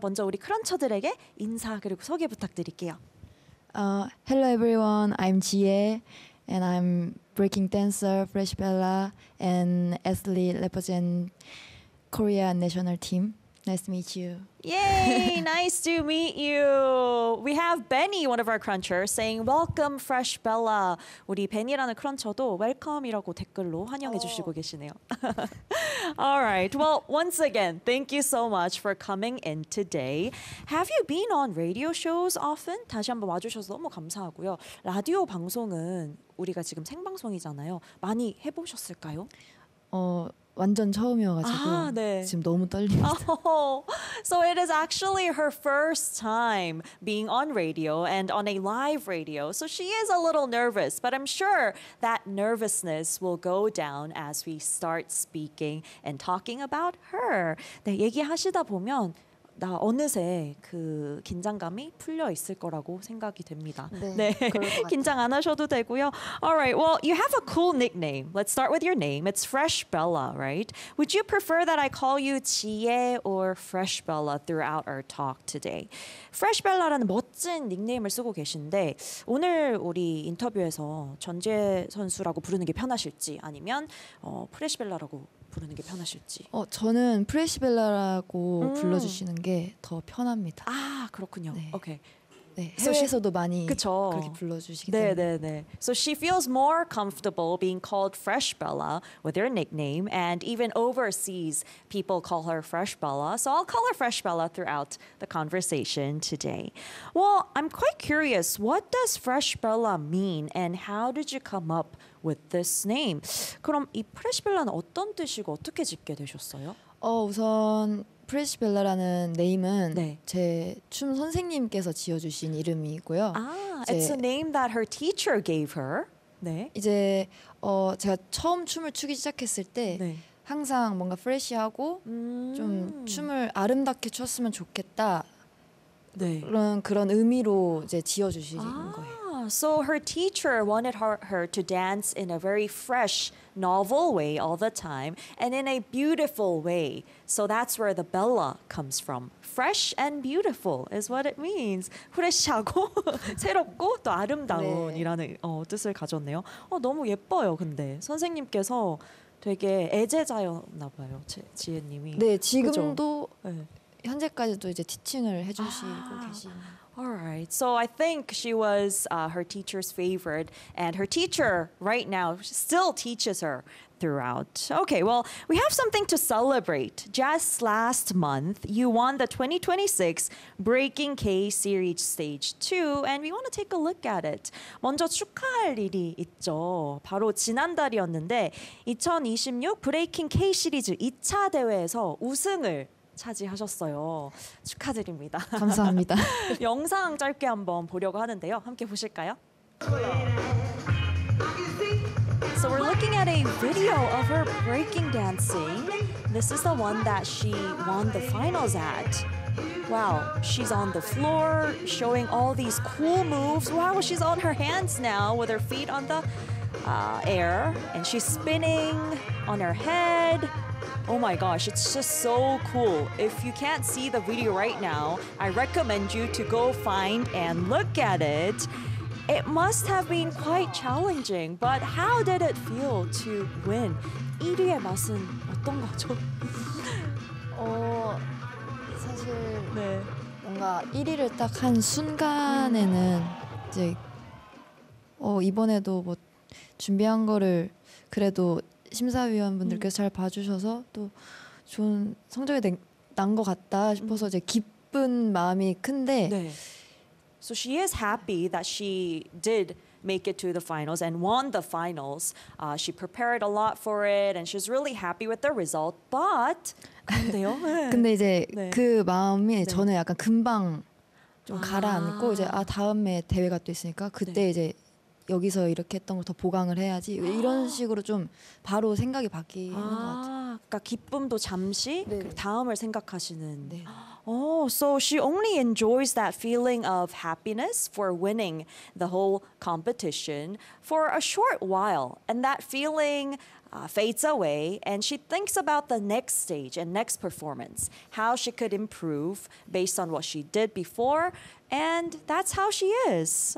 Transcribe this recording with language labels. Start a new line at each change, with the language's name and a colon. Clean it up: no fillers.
Korean: 먼저 우리 크런처들에게 인사 그리고 소개 부탁드릴게요.
English: Hello everyone, I'm Jie and I'm breaking dancer Fresh Bella and athlete represent Korea national team. Nice to meet you. Yay, nice to meet you. We have Benny, one of our crunchers, saying welcome Fresh Bella.
Korean: 우리 Benny라는 크런처도 welcome이라고 댓글로 환영해 주시고 계시네요.
English: All right, well, once again, thank you so much for coming in today. Have you been on radio shows often?
Korean: 다시 한번 와주셔서 너무 감사하고요. 라디오 방송은 우리가 지금 생방송이잖아요. 많이 해보셨을까요? 완전 처음이어가지고 네. 지금 너무 떨립니다. Oh,
English: so it is actually her first time being on radio and on a live radio. So she is a little nervous, but I'm sure that nervousness will go down as we start speaking and talking about her.
Korean: 네, 얘기하시다 보면 나 어느새 그 긴장감이 풀려 있을 거라고 생각이 됩니다. 네, 네. 긴장 안 하셔도 되고요.
English: All right, well, you have a cool nickname. Let's start with your name. It's Fresh Bella, right? Would you prefer that I call you 지혜 or Fresh Bella throughout our talk today?
Korean: Fresh Bella라는 멋진 닉네임을 쓰고 계신데 오늘 우리 인터뷰에서 전재 선수라고 부르는 게 편하실지 아니면 Fresh Bella라고 부르는 게 편하실지. 저는 프레시벨라라고 불러주시는 게 더 편합니다. 아 그렇군요. 네. 오케이. 네. 해외에서도 많이 그쵸? 그렇게 불러주시기 네, 때문에. 네, 네, 네.
English: So she feels more comfortable being called Fresh Bella with her nickname, and even overseas people call her Fresh Bella. So I'll call her Fresh Bella throughout the conversation today. Well, I'm quite curious. What does Fresh Bella mean, and how did you come up with this name?
Korean: 그럼 이 Fresh Bella는 어떤 뜻이고 어떻게 짓게 되셨어요? 우선 프레시 벨라라는 네임은 네. 제 춤 선생님께서 지어주신 이름이고요.
English: 아, it's a name that her teacher gave her.
Korean: 네. 이제 제가 처음 춤을 추기 시작했을 때 네. 항상 뭔가 프레시하고 좀 춤을 아름답게 췄으면 좋겠다. 네. 그런 의미로 이제 지어주신 거예요.
English: So her teacher wanted her to dance in a very fresh, novel way all the time and in a beautiful way. So that's where the Bella comes from. Fresh and beautiful is what it means.
Korean: 프레시하고 새롭고 또 아름다운이라는 네. 뜻을 가졌네요. 너무 예뻐요. 근데 선생님께서 되게 애제자였나 봐요. 지혜님이. 네, 지금도 네. 현재까지도 이제 티칭을 해주시고 계신.
English: All right, so I think she was her teacher's favorite, and her teacher right now still teaches her throughout. Okay, well, we have something to celebrate. Just last month, you won the 2026 Breaking K Series Stage 2, and we want to take a look at it.
Korean: 먼저 축하할 일이 있죠. 바로 지난달이었는데 2026 Breaking K 시리즈 2차 대회에서 우승을 차지하셨어요. 축하드립니다. 감사합니다. 영상 짧게 한번 보려고 하는데요. 함께 보실까요?
English: So we're looking at a video of her breaking dancing. This is the one that she won the finals at. Wow, she's on the floor showing all these cool moves. Wow, she's on her hands now with her feet on the air. And she's spinning on her head. Oh my gosh, it's just so cool. If you can't see the video right now, I recommend you to go find and look at it. It must have been quite challenging, but how did it feel to win?
Korean: 1위의 맛은 어떤 거죠? 사실 네. 뭔가 1위를 딱 한 순간에는 이제 이번에도 뭐 준비한 거를 그래도 심사위원분들께서 잘 봐주셔서 또 좋은 성적이 난 것 같다 싶어서 이제 기쁜 마음이 큰데 네.
English: So she is happy that she did make it to the finals and won the finals. She prepared a lot for it and she's really happy with the result. But
Korean: 근데요? 근데 이제 네. 그 마음이 네. 저는 약간 금방 좀 가라앉고 이제 다음에 대회가 또 있으니까 그때 네. 이제 여기서 이렇게 했던 걸 더 보강을 해야지 이런 식으로 좀 바로 생각이 바뀌는 것 같아요. 그러니까 기쁨도 잠시 네. 그 다음을 생각하시는. 네.
English: Oh, so she only enjoys that feeling of happiness for winning the whole competition for a short while, and that feeling fades away, and she thinks about the next stage and next performance, how she could improve based on what she did before, and that's how she is.